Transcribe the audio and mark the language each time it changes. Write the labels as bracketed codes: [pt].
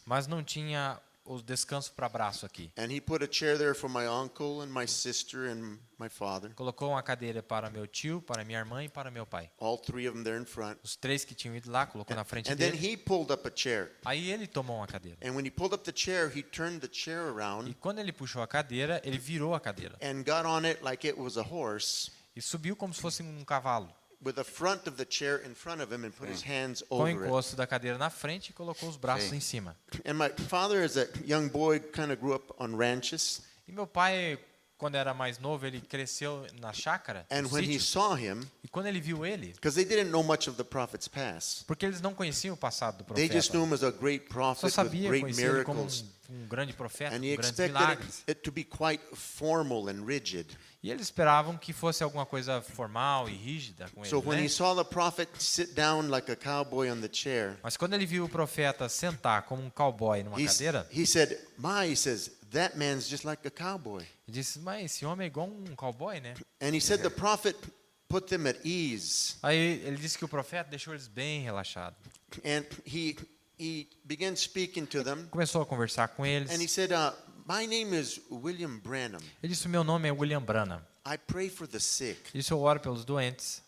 [pt] Mas não tinha o descanso para braço aqui. [en] And he put a chair there for my uncle and my sister and my father. [pt] Colocou uma cadeira para meu tio, para minha irmã e para meu pai. [en] All 3 of them there in front. [pt] Os 3 que tinham ido lá, colocou na frente [en] And then [pt] dele. [en] he pulled up a chair. [pt] Aí ele tomou uma cadeira. [en] And when he pulled up the chair, he turned the chair [pt] E [en] around [pt] quando ele puxou a cadeira, ele virou a cadeira. [en] and got on it like it was a horse, [pt] E subiu como se fosse um cavalo. [en] with the front of the chair in front of him and put his hands [pt] Com o [en] over it. [pt] encosto da cadeira na frente e colocou os braços Sim. em cima. [en] And my father, as a young boy, kind of grew up on ranches. [pt] E meu pai, quando era mais novo, ele cresceu na chácara, [en] And [pt] no [en] when he [pt] sítio. [en] saw him, [pt] E quando ele viu ele, [en] because they didn't know much of the prophet's past, [pt] porque eles não conheciam o passado do [en] they just knew [pt] profeta. [en] him as a great [pt] Só [en] prophet with [pt] sabia, [en] great [pt] conhecia ele como [en] miracles. [pt] um grande profeta, [en] And [pt] com [en] he [pt] grandes [en] expected [pt] milagres. [en] it to be quite formal and rigid. [pt] E eles esperavam que fosse alguma coisa formal e rígida com [en] So [pt] ele, [en] when [pt] né? [en] he saw the prophet sit down like a cowboy on the chair, [pt] Mas quando ele viu o profeta sentar como um cowboy numa cadeira, [en] he said, he says, that man's just like a cowboy. [pt] ele disse, mas esse homem é igual um cowboy, né? [en] And he said the prophet put them at ease. [pt] Aí ele disse que o profeta deixou eles bem relaxados. [en] And he began speaking to them. [pt] Começou a conversar com eles. [en] And he said, my name is William Branham. [pt] Ele disse, meu nome é William Branham. [en] I pray for the sick. [pt] Isso eu oro pelos doentes.